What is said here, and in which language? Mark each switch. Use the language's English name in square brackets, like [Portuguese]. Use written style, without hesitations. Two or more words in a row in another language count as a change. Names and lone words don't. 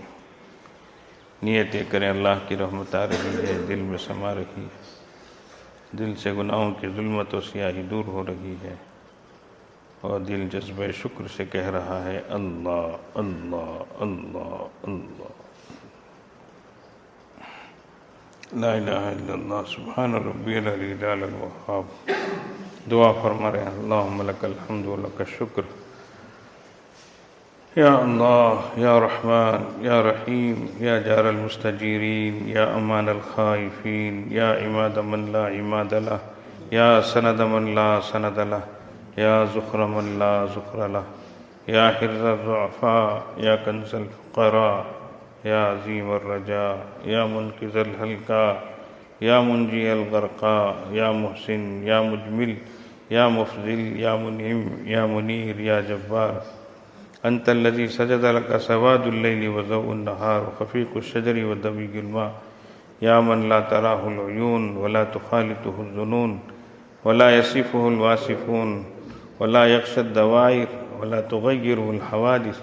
[Urdu] نیت یہ کریں اللہ کی رحمت آ رہی ہے، دل میں سما رہی ہے، دل سے گناہوں کی ظلمت و سیاہی دور ہو رہی ہے، اور دل جذبہ شکر سے کہہ رہا ہے اللہ اللہ اللہ اللہ. [Arabic] لا الہ الا اللہ سبحان ربی العلی الاعلی الوہاب. [Urdu] دعا فرما رہے ہیں، [Arabic] اللہم لک الحمد و لک الشکر. یا اللہ، یا رحمان، یا رحیم، یا جار المستجیرین، یا امان الخائفین، یا عماد من لا عماد لہ، یا سند من لا سند لہ، یا ذخر من لا ذخر لہ، یا حرز الضعفاء، یا کنز الفقراء، یا عظیم الرجاء، یا منقذ الہلکاء، یا منجی الغرقاء، یا محسن، یا مجمل، یا مفضل، یا منعم، یا منیر، یا جبار. انت الذي سجد لك سواد الليل وضوء النهار وخفيق الشجر ودميق الماء. يا من لا تراه العيون ولا تخالطه الظنون ولا يصفه الواصفون ولا يخشى الدوائر ولا تغيره الحوادث.